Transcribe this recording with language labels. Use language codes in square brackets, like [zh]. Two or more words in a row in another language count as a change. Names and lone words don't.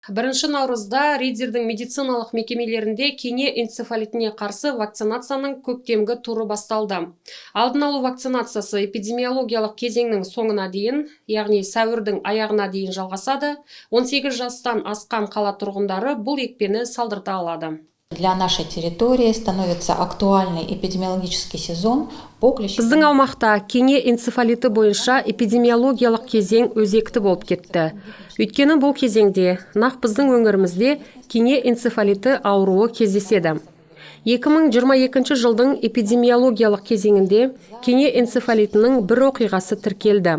[kk] 1 наурызда Риддердің медициналық мекемелерінде кене энцефалитіне қарсы вакцинацияның көктемгі туры басталды. Алдын алу вакцинациясы эпидемиологиялық кезеңнің соңына дейін, яғни сәуірдің аяғына дейін жалғасады. 18 жастан асқан қала тұрғындары бұл екпені салдырта алады. [ru] Для нашей территории становится актуальный эпидемиологический сезон по клещевой. [kk] Біздің аумақта кене энцефалиті бойынша эпидемиологиялық кезең өзекті болып кетті. Өйткені бұл кезеңде нақ біздің өңірімізде кене энцефалиті ауруы кездеседі. 2022 жылдың эпидемиологиялық кезеңінде кене энцефалитінің бір оқиғасы тіркелді.